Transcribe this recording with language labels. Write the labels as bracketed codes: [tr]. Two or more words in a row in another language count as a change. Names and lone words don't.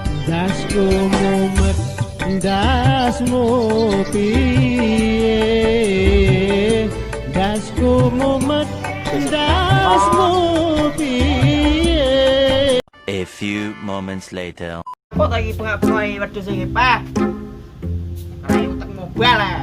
[jv] dasku mumet dasmu piye dasku mumet dasmu piye. [en] A few moments later. [jv] Kok lagi pengap-pengai wedhus iki, Pak? Ayo utek mobil lah.